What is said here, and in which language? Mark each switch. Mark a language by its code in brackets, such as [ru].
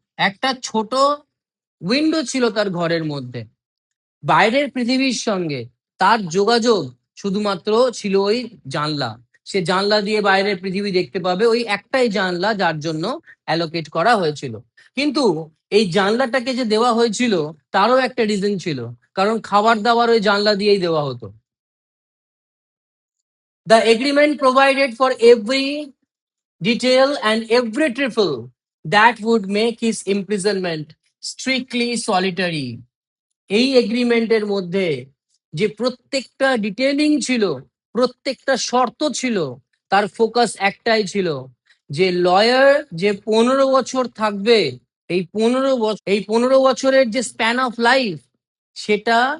[bn] একটা ছোট উইন্ডো ছিল তার ঘরের মধ্যে, বাইরের পৃথিবীর সঙ্গে তার যোগাযোগ শুধুমাত্র ছিল ওই জানলা। সে জানলা দিয়ে বাইরের পৃথিবী দেখতে পাবে, ওই একটাই জানলা যার জন্য অ্যালোকেট করা হয়েছিল। কিন্তু এই জানলাটাকে যে দেওয়া হয়েছিল, তারও একটা রিজন ছিল, কারণ খাবার দাবার ওই জানলা দিয়েই দেওয়া হতো। [en] The agreement provided for every detail and every trifle that would make his imprisonment strictly solitary. [bn] এই এগ্রিমেন্টের মধ্যে যে প্রত্যেকটা ডিটেলিং ছিল, প্রত্যেকটা শর্ত ছিল, তার ফোকাস একটাই ছিল যে লয়ার যে 15 বছর থাকবে, এই 15 বছরের যে স্প্যান অফ লাইফ সেটা